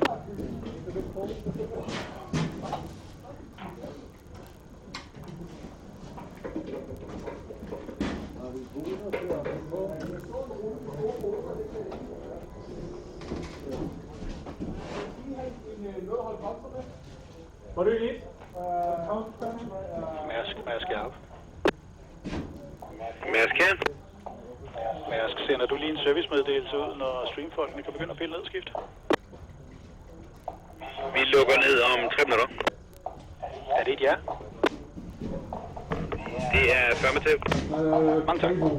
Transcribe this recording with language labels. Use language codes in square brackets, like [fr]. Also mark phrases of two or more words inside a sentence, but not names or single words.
[en] What do you need? Mask, Jacob. Mask, Ken. Mask, [da] sender du lige en servicemeddelelse ud, når streamfolkene kan begynde at pille ned og skifte? Vi lukker ned om 3 minutter. Er det et ja? Det er affirmative. Mange tak.